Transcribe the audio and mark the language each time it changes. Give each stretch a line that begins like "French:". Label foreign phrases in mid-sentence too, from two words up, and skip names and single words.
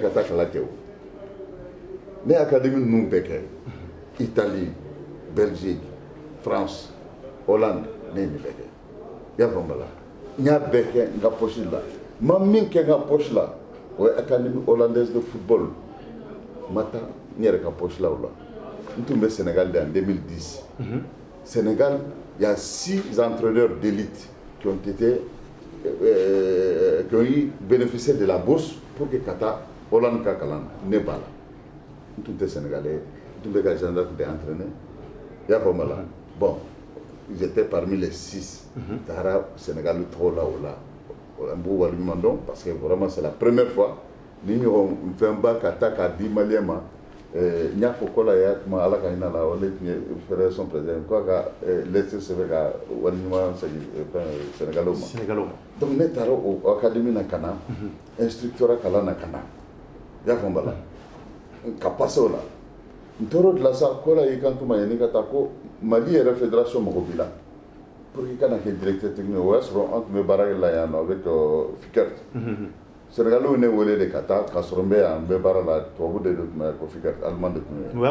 Bambara: ka taa kalan kɛ o ne ye académie ninnu bɛɛ kɛ Italie Belgique France Hollande ne ye nin bɛɛ kɛ i y'a faamu la n y'a bɛɛ kɛ n ka poche la n ma min kɛ n ka poche la o ye Académie Hollandaise de Football n ma taa n yɛrɛ ka poche la o la n tun bɛ Sénégal de en 2010 Sénégal
French: il y a 6 entraîneurs d'élite qui ont bénéficié de la bourse pour que
Bambara: Kata Hollande ka kalan ne b'a la n tun tɛ Sénégalais n tun bɛ ka gendarme de entraîner i y'a faamu la
French: bon ils étaient parmi les 6
Bambara: taara Sénégal tɔgɔ la o la n b'o waleɲuman dɔn
French: parce que vraiment c'est la première fois
Bambara: ni ɲɔgɔn fɛnba ka taa k'a di maliyɛn ma n y'a fɔ ko la y'a kuma ala ka hinɛ la o de tun ye fédération président ko a ka lettre sɛbɛn ka waleɲuman segin Sénégalais ma donc ne taara o académie na ka na instructeur kalan na ka na i y'a faamu la ka passer o la n tor'o de la sa ko la y'i kan tuma yanni ka taa ko Mali yɛrɛ fédération mago b'i la
French: pour que
Bambara: i kana kɛ
French: directeur technique
Bambara: o y'a sɔrɔ an tun bɛ baara kɛ la yan nɔ avec Fikert Sénégalais ne wele de ka taa k'a sɔrɔ n bɛ yan n bɛ baara la tubabu de tun bɛ ko Fikert allemand de tun ye